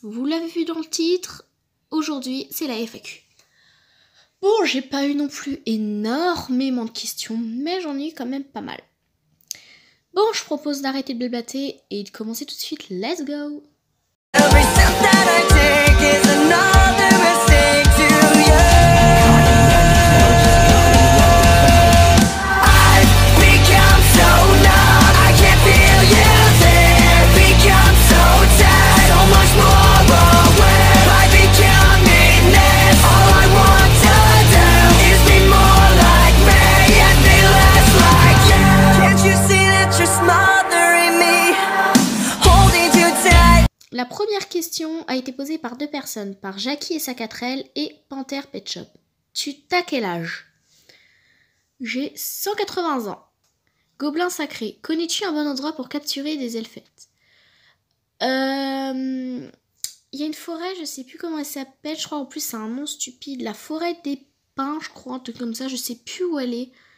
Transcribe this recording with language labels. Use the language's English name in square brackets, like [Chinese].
[French] Vous l'avez vu dans le titre, aujourd'hui c'est la FAQ. Bon, j'ai pas eu non plus énormément de questions, mais j'en ai eu quand même pas mal. Bon, je propose d'arrêter de blablater et de commencer tout de suite. [English] Let's go! Every step that I take is another mistake to you. I've become so numb, I can't feel you there. Become so tired, so much more aware. I become meanness. All I want to do is be more like me and be less like you. Can't you see that you're smothering me, holding too tight? [French] La première question a été posée par deux personnes, par Jackie et sa 4L et Panther Pet Shop. T'as quel âge? J'ai 180 ans. Gobelin sacré, connais-tu un bon endroit pour capturer des elfettes? Il y a une forêt, je sais plus comment elle s'appelle, je crois en plus c'est un nom stupide, la forêt des pins, je crois, un truc comme ça, je sais plus où elle est.